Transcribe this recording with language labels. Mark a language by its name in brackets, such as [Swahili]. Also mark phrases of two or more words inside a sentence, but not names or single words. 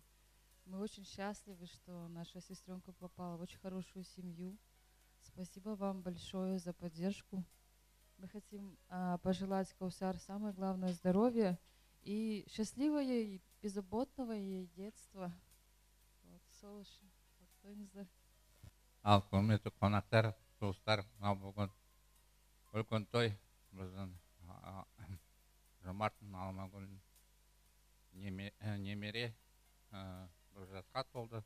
[Russian] Мы очень счастливы, что наша сестренка попала в очень хорошую семью. Спасибо вам большое за поддержку. Мы хотим пожелать Каусар самое главное здоровья и счастливого и беззаботного ей детства. Вот, [Kazakh] сол үшін. Тойыңыздар. Ал құрметті қонақтар, туыстар, мынау бүгін үлкен той біздің Жомарт Алмагүл немере бір жасқа толды.